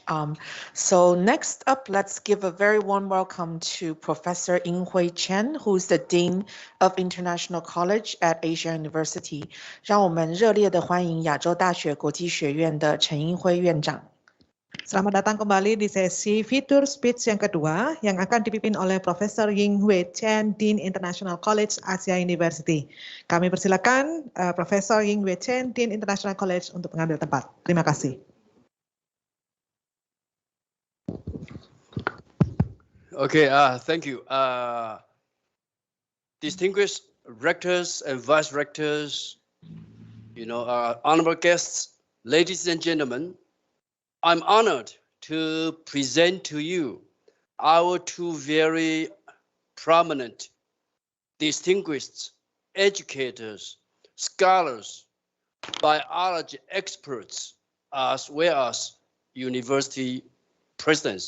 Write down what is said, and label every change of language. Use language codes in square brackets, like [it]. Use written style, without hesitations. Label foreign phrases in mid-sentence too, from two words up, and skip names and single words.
[en] So next up, let's give a very warm welcome to Professor Ying-Hui Chen, who is the Dean of International College at Asia University. [zh] 让我们热烈地欢迎亚洲大学国际学院的陈英辉院长。 [id] Selamat datang kembali di sesi [en] feature speech [id] yang kedua yang akan dipimpin oleh Profesor Ying-Hui Chen, Dean International College Asia University. Kami persilakan Profesor Ying-Hui Chen, Dean International College untuk mengambil tempat. Terima kasih. [en] Okay, thank you. Distinguished rectors and vice rectors, honorable guests, ladies and gentlemen, I'm honored to present to you our two very prominent, distinguished educators, scholars, biology experts, as well as university presidents.